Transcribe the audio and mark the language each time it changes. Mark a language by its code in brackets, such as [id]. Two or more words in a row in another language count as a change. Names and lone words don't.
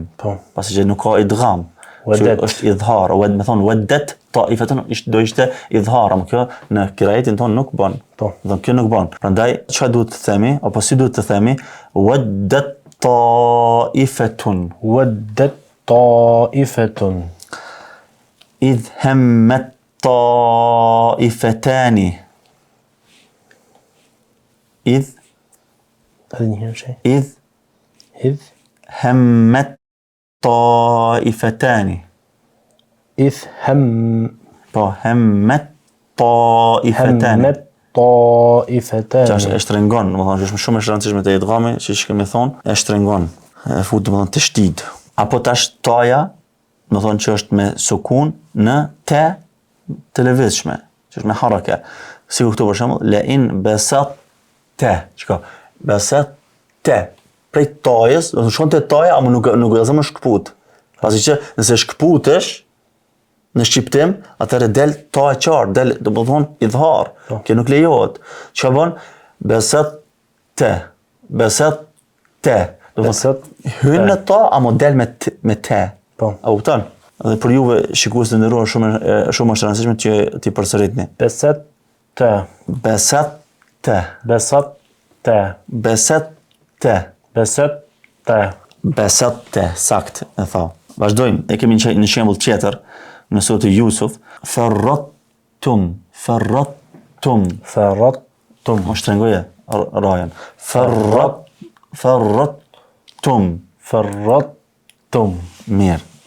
[sq] Pasi që nuk ka idgham. Është idhar, me thonë [ar] ودت طائفة [sq] do ishte idhar, ama kjo në kirajetin tonë nuk bën. Dhe kjo nuk bën. Prandaj çfarë duhet të themi, apo si duhet të themi? [ar] ودت طائفة. ودت طائفة. إذ همت طائفتان. إذ همت طائفتان. إذ همت طائفتان. طائفتان. [sq] E shtrengon, domethënë është shumë e rëndësishme te idghami, siç kemi thonë, e shtrengon, e fut domethënë të shtid. Apo tash taja, do thonë që është me sukun në te të lëvizshme, që është me haraka. Sikur këtu për shembull, [ar] لئن بسطت. [sq] Çka? [ar] بسطت. [sq] Prej tajës, do të shkon te taja, ama nuk gëzon më shkput. Pasi që nëse shkputesh në shqiptim, atëherë del ta e qartë, del, do të thonë idhar. Kjo nuk lejohet. Çka bën? [ar] بسطت. بسطت. [sq] Do të thotë hyn në ta, ama del me te. A kupton? Dhe për juve shikues të nderuar shumë është e rëndësishme që ti përsëritni. [ar] بسطت. بسطت. بسطت. بسطت. بسطت. بسطت, [sq] sakt e tha. Vazhdojmë, e kemi një shembull tjetër në surën Yusuf. Farrattum. Mos shtrëngoje rajen. Farrattum. Mirë.